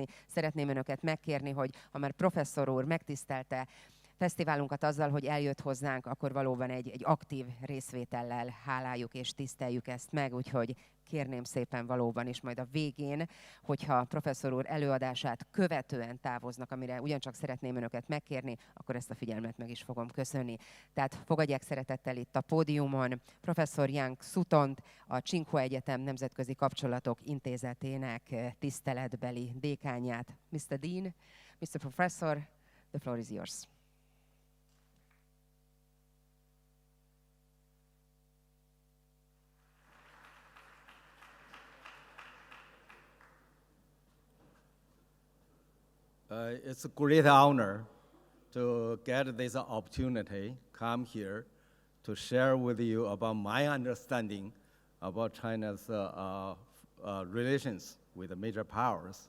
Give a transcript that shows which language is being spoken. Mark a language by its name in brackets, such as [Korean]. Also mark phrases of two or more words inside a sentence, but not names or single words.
[Hungarian] Szeretném Önöket megkérni, hogy ha már professzor úr megtisztelte fesztiválunkat azzal, hogy eljött hozzánk, akkor valóban egy aktív részvétellel háláljuk és tiszteljük ezt meg, úgyhogy kérném szépen valóban is majd a végén, hogyha professzor úr előadását követően távoznak, amire ugyancsak szeretném Önöket megkérni, akkor ezt a figyelmet meg is fogom köszönni. Tehát fogadják szeretettel itt a pódiumon professzor Xuetong, a Tsinghua Egyetem Nemzetközi Kapcsolatok Intézetének tiszteletbeli dékánját. [English] Mr. Dean, Mr. Professor, the floor is yours. It's a great honor to get this opportunity, come here to share with you about my understanding about China's relations with the major powers.